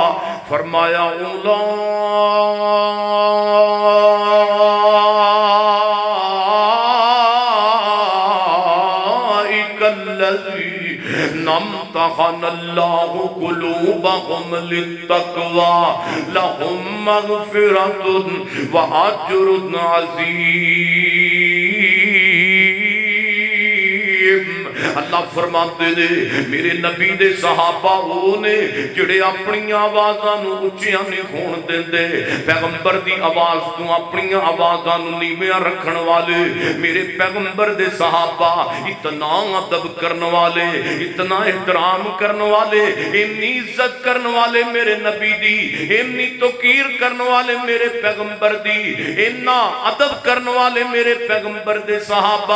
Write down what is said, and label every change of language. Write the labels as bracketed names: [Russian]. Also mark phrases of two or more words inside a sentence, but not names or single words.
[Arabic] फरमाया امتحن الله قلوبهم للتقوى لهم مغفرة وأجر عظيم. [Punjabi] اللہ فرماتے نے میرے نبی دے صحابہ او نے جیہڑے اپنی آوازاں نوں اچیاں نہیں ہون دیندے، پیغمبر دی آواز توں اپنی آوازاں نوں نیویاں رکھن والے میرے پیغمبر دے صحابہ اینا ادب کرن والے، اینا احترام کرن والے، انی عزت کرن والے میرے نبی دی، انی توقیر کرن والے میرے پیغمبر دی، انا ادب کرن والے میرے پیغمبر دے صحابہ.